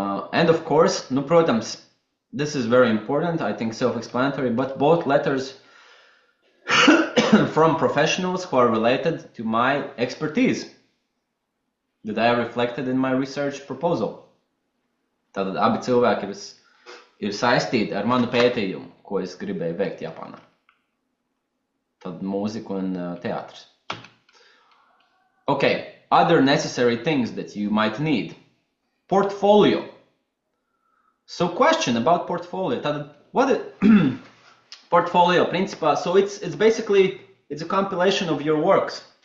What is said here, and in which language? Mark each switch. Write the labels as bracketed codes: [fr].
[en] And of course, [lv] nu, protams, [en] this is very important, I think self-explanatory, but both letters from professionals who are related to my expertise that I reflected in my research proposal. [lv] Tātad abi cilvēki ir saistīti ar manu pētījumu, ko es gribēju veikt Japānā. Tad mūzika un teātris. [en] Okay, other necessary things that you might need. Portfolio. So question about portfolio. [lv] Tātad, [en] what is portfolio, [lv] principā? [en] So it's basically, it's a compilation of your works.